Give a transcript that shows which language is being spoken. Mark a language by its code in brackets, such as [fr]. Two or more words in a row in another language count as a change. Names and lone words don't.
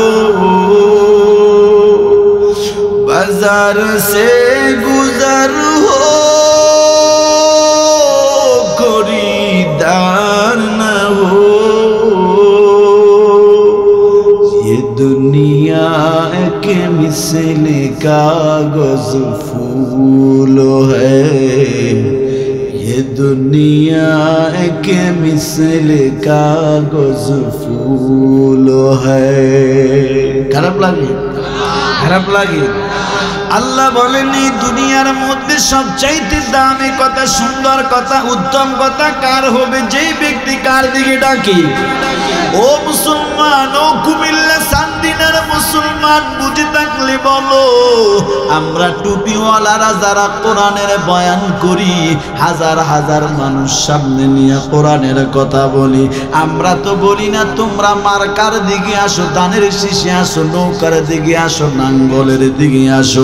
[ur] بازار سے گزر ہو خریدار نہ ہو، یہ دنیا کے مثل کاغذ پھول ہے، یہ دنیا کے مثل کاغذ پھول ہے۔ [bn] খারাপ লাগে? খারাপ লাগে? আল্লাহ বলেন এই দুনিয়ার মধ্যে সবচাইতে দামি কথা, সুন্দর কথা, উত্তম কথা কার হবে? যেই ব্যক্তি কার দিকে ডাকে। ও মুসলমান, ও কুমিল্লা সান্দিনার মুসলমান, বুঝে থাকলে বলো, আমরা টুপিওয়ালারা যারা কোরআনের বয়ান করি, হাজার হাজার মানুষ সামনে নিয়ে কোরআনের কথা বলি, আমরা তো বলি না তোমরা মার্কার দিকে আসো, ধানের শীষে আসো, নৌকার দিকে আসো, নাঙ্গলের দিকে আসো।